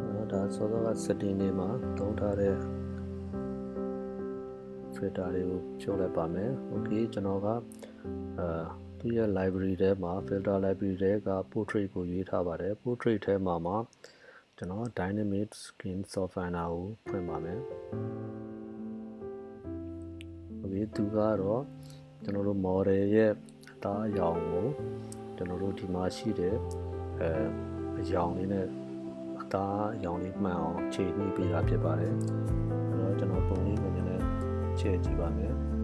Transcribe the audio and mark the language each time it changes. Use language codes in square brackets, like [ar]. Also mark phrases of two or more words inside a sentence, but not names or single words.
[my] ဒါစောစောက setting တွေမှာသုံးထားတဲ့ filter တွေကိုဖြုတ်လိုက်ပါမယ် okay ကျွန်တော်ကသူ့ရဲ့ library ထဲမှာ [en] filter library [my] ထဲက portrait ကိုရွေးထားပါတယ် portrait ထဲမှာကျွန်တော် [en] dynamic skin softener [my] ကိုဖွင့်ပါမယ် okay သူကတော့ကျွန်တော်တို့ model ရဲ့အသားအရောင်ကိုကျွန်တော်တို့ဒီမှာရှိတဲ့အရောင်လေးနဲ့အသားအရောင်လေးမှန်အောင်ခြေနှိပ်ပေးတာဖြစ်ပါတယ်အဲ့တော့ကျွန်တော်ပုံလေးကိုနည်းနည်းခြေကြည့်ပါမယ်